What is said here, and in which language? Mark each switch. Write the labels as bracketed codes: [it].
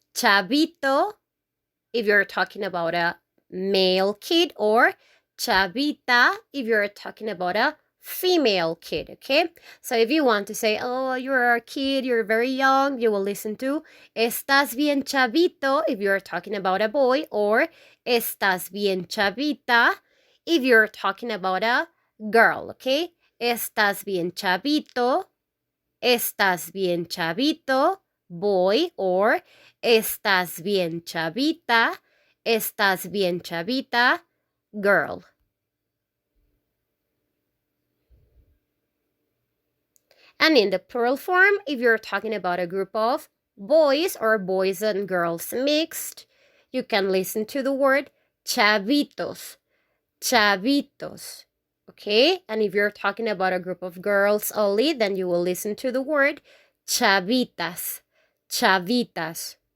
[en] Chavito, if you're talking about a male kid, or chavita if you're talking about a female kid, okay? So if you want to say, oh, you're a kid, you're very young, you will listen to [es] estás bien chavito [en] if you're talking about a boy, or [es] estás bien chavita [en] if you're talking about a girl, okay? [es] Estás bien chavito, estás bien chavito, boy, or estás bien chavita, estás bien chavita, girl. [en] And in the plural form, if you're talking about a group of boys, or boys and girls mixed, you can listen to the word chavitos, chavitos. Okay? And if you're talking about a group of girls only, then you will listen to the word chavitas, chavitas.